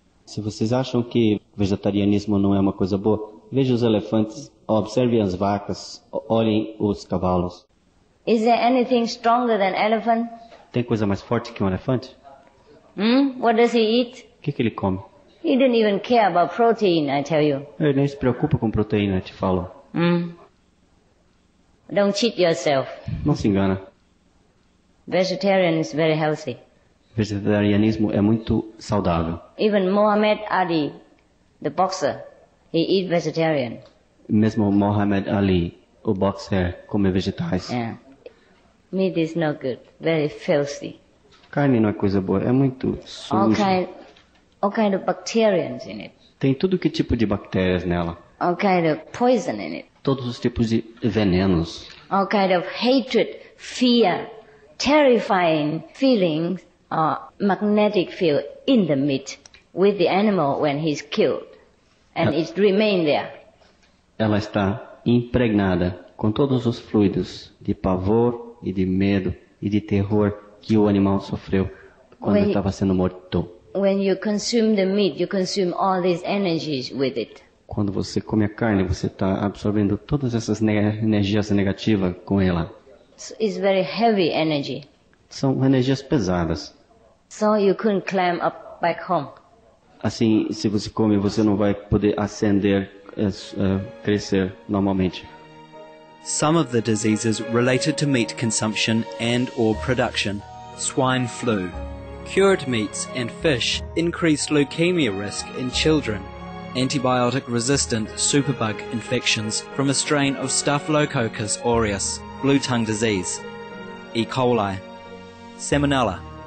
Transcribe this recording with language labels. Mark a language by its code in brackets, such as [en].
[pt] Se vocês acham que vegetarianismo não é uma coisa boa, vejam os elefantes, observem as vacas, olhem os cavalos. [en] Is there anything stronger than elephant? [pt] Tem coisa mais forte que um elefante? [en] What does he eat? [pt] O que ele come? [en] He didn't even care about protein, I tell you. [pt] Ele nem se preocupa com proteína, te falo. [en] Don't cheat yourself. [pt] Não se engana. [en] Vegetarian is very healthy. [pt] Vegetarianismo é muito saudável. [en] Even Muhammad Ali, the boxer, he eat vegetarian. [pt] Mesmo Muhammad Ali, o boxer, come vegetais. [en] Yeah. Meat is no good. Very filthy. [pt] Carne não é coisa boa, é muito [en] All [pt] sujo. [en] kind of bacterias in it. [pt] Tem tudo que tipo de bactérias nela. [en] All kind of poison in it. [pt] Todos os tipos de venenos. [en] All kind of hatred, fear, terrifying feelings or magnetic field in the meat with the animal when he's killed. And it remain there. [pt] Ela está impregnada com todos os fluidos de pavor e de medo e de terror que o animal sofreu quando estava sendo morto. [en] When you consume the meat, you consume all these energies with it. [pt] Quando você come a carne, você está absorvendo todas essas energias negativas com ela. [en] So it's very heavy energy. [pt] São energias pesadas. [en] So you couldn't climb up back home. [pt] Assim, se você come, você não vai poder ascender, crescer normalmente. [en] Some of the diseases related to meat consumption and or production Swine flu. Cured meats and fish increase leukemia risk in children. Antibiotic-resistant superbug infections from a strain of Staphylococcus aureus, blue tongue disease. E. coli. Salmonella.